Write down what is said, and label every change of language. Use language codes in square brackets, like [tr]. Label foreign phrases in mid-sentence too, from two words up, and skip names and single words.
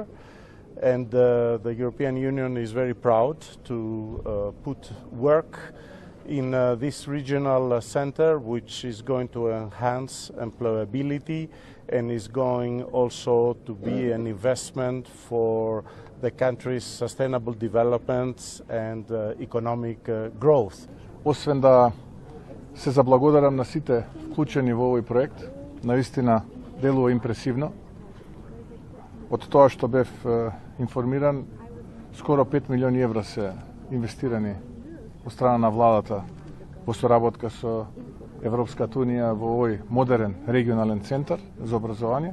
[en] And the European Union is very proud to put work in this regional center, which is going to enhance employability and is going also to be an investment for the country's sustainable development and economic growth. [mk] Освен да се заблагодарам на сите вклучени во овој проект, наистина делува импресивно. Од тоа што бев информиран, скоро 5 милиони евра се инвестирани од страна на владата во соработка со Европската унија во овој модерен регионален центар за образование.